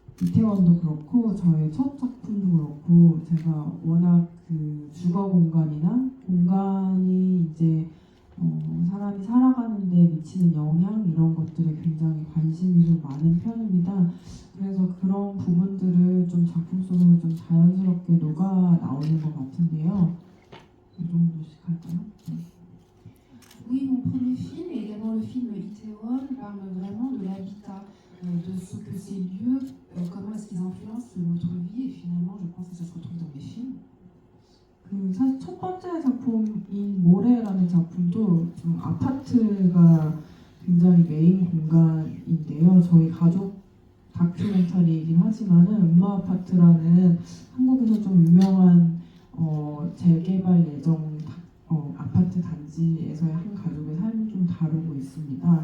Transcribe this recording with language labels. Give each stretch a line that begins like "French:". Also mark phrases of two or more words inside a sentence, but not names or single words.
Korean: 이태원도 그렇고 저의 첫 작품도 그렇고 제가 워낙 그 주거 공간이나 공간이 이제 사람이 살아가는데 미치는 영향 이런 것들에 굉장히 관심이 좀 많은 편입니다. 그래서 그런 부분들을 좀 작품 속에서 좀 자연스럽게 녹아 나오는 것 같은데요. 이 정도씩 할까요? 네.
French: Oui, mon premier film et également le film Itaewon parle vraiment de l'habitat, de ce que ces lieux, comment est-ce qu'ils influencent notre vie et finalement je pense que ça se retrouve dans mes films.
Korean: 그 사실 첫 번째 작품인 모래라는 작품도 좀 아파트가 굉장히 메인 공간인데요. 저희 가족 다큐멘터리이긴 하지만은 음마 아파트라는 한국에서 좀 유명한 재개발 예정 아파트 단지에서의 한 가족의 삶을 좀 다루고 있습니다.